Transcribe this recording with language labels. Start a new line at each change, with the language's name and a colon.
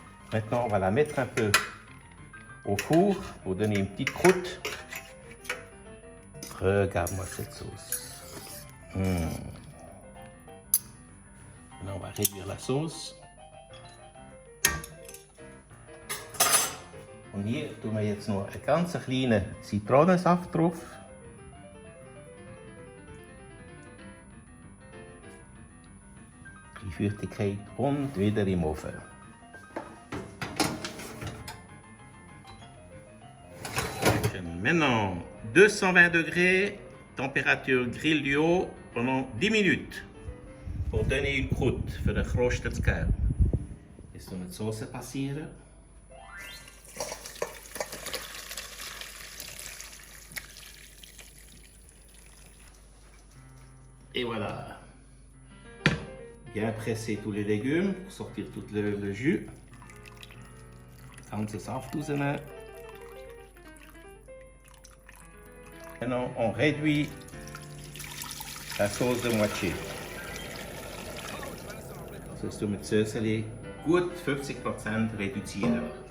French: Maintenant, on va la mettre un peu au four pour donner une petite croûte. Regarde-moi cette sauce. Maintenant, on va réduire la sauce.
German: Und hier tun wir jetzt noch einen ganz kleinen Zitronensaft drauf. Die Feuchtigkeit und wieder im Ofen.
French: Maintenant, 220 degrés, température grill du haut pendant 10 minutes pour donner une croûte
German: für den gerösteten Kern. Jetzt tun wir die Sauce passieren.
French: Et voilà. Bien presser tous les légumes pour sortir tout le jus.
German: Ganze Saft rausnehmen.
French: Maintenant, on réduit la sauce de moitié.
German: Das tun wir zusätzlich gut 50% reduzieren.